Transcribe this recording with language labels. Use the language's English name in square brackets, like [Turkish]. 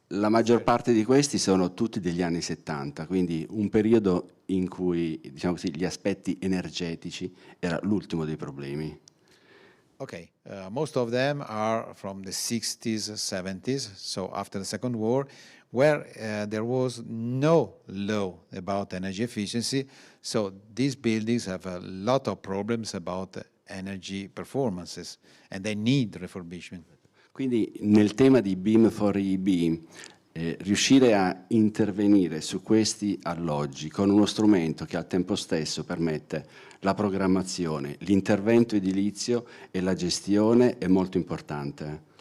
[Italian] La maggior parte di questi sono tutti degli anni 70, quindi un periodo in cui, diciamo così, gli aspetti energetici era l'ultimo dei problemi. [English] Okay, most of them are from the 60s, 70s, so after the Second War, where there was no law about energy efficiency, so these buildings have a lot of problems about energy performances, and they need refurbishment. [Italian] Quindi nel tema di BIM4EEB, riuscire a intervenire su questi alloggi con uno strumento che al tempo stesso permette la programmazione, l'intervento edilizio e la gestione è molto importante.